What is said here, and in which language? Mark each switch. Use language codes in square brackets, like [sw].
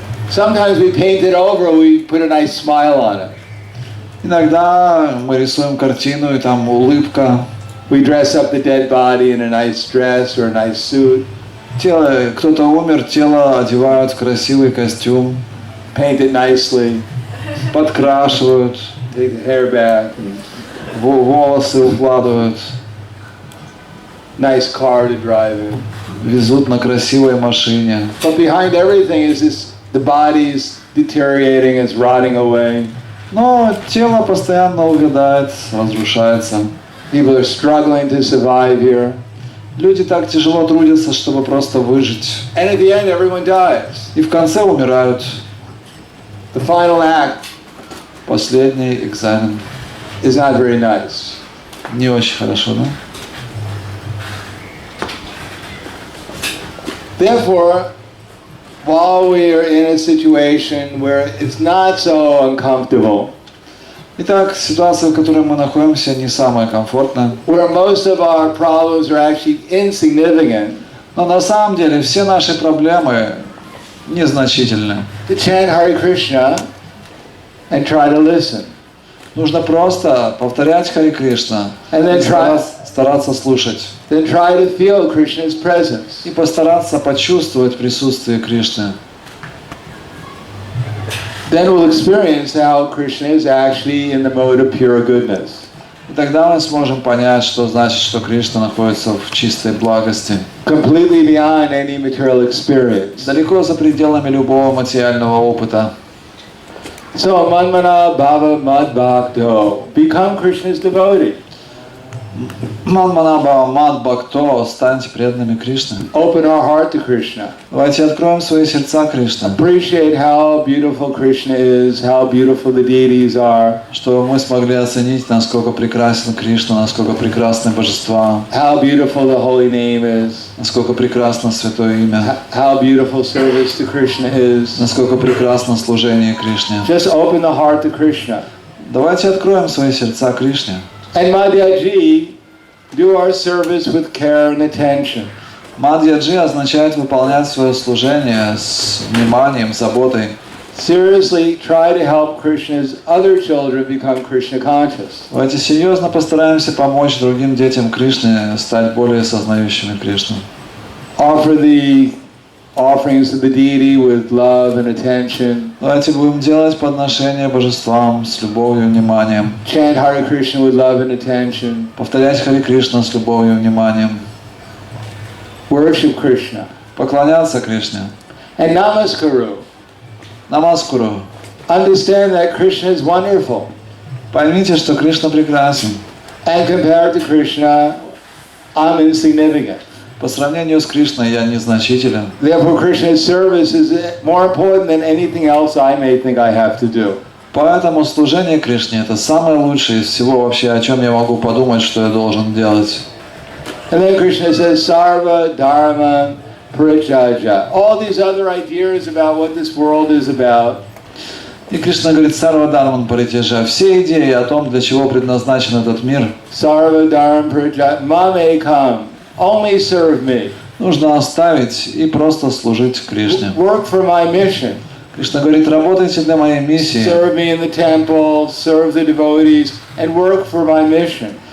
[en] Sometimes we paint it over, we put a nice smile on it. [ru] Иногда мы рисуем картину, и там улыбка. [en] We dress up the dead body in a nice dress or a nice suit. [ru] Кто-то умер, тело одевают в красивый костюм, [en] Paint it nicely. [ru] подкрашивают, [en] Take the hair back. [ru] волосы укладывают, [en] Nice car to drive in. [ru] везут на красивой машине. [en] But behind everything is this, the body's deteriorating, it's rotting away. [ru] Но тело постоянно увядает, разрушается. [en] People are struggling to survive here. [ru] Люди так тяжело трудятся, чтобы просто выжить. [en] And at the end, everyone dies. [ru] И в конце умирают. [en] The final act [ru] Последний экзамен. [en] is not very nice. [ru] Не очень хорошо, да? [en] Therefore, while we are in a situation where it's not so uncomfortable, [ru] Итак, ситуация, в которой мы находимся, не самая комфортная. [en] where most of our problems are actually insignificant, [ru] Но на самом деле все наши проблемы незначительны. [en] to chant Hare Krishna and try to listen. [ru] Нужно просто повторять Харе Кришна, [en] And then [ru] стараться слушать [en] Then try to feel Krishna's presence. [ru] и постараться почувствовать присутствие Кришны. [en] Then we'll experience how Krishna is actually in the mode of pure goodness. [ru] И тогда мы сможем понять, что значит, что Кришна находится в чистой благости, [en] Completely beyond any material experience. [ru] далеко за пределами любого материального опыта. [en] So Manmana Bhava Mad Bhakto, become Krishna's devotee. [ru] Манманаба Мад Бхакто, станьте преданными Кришны. [en] Open our heart to Krishna. [ru] Давайте откроем свои сердца Кришны, [en] Appreciate how beautiful Krishna is, how beautiful the deities are, [ru] чтобы мы смогли оценить, насколько прекрасен Кришна, насколько прекрасны божества, [en] how beautiful the holy name is, [ru] насколько прекрасно святое имя, [en] how beautiful service to Krishna is. [ru] насколько прекрасно служение Кришне. [en] Just open the heart to Krishna. [ru] Давайте откроем свои сердца Кришне. [en] And Madhyaji, do our service with care and attention. [ru] Мадьяджи означает выполнять свое служение с вниманием, заботой. [en] Seriously, try to help Krishna's other children become Krishna conscious. [ru] Давайте серьезно постараемся помочь другим детям Кришны стать более сознающими Кришну. [en] Offer the offerings to the deity with love and attention. [ru] Давайте будем делать подношения божествам с любовью и вниманием. [en] Chant Hare Krishna with love and attention. [ru] Повторять Харе Кришна с любовью и вниманием. [en] Worship Krishna. [ru] Поклоняться Кришне. [en] And Namaskaru. [ru] Намаскуру. [en] Understand that Krishna is wonderful. [ru] Поймите, что Кришна прекрасен. [en] And compared to Krishna, I'm insignificant. [ru] По сравнению с Кришной я незначителен. [en] Therefore, Krishna's service is more important than anything else I may think I have to do. [ru] Поэтому служение Кришне – это самое лучшее из всего вообще, о чем я могу подумать, что я должен делать. [en] And then Krishna says, Sarva Dharma Parityajya. All these other ideas about what this world is about. [ru] И Кришна говорит, Сарва Дharman Паритяжа, все идеи о том, для чего предназначен этот мир, [en] Sarva Dharma Parityajya, Mamekam, only serve me. [ru] нужно оставить и просто служить Кришне. [en] Work for my mission. [ru] Кришна говорит, работайте для моей миссии. [en] Serve me in the temple, serve the devotees, and work for my mission.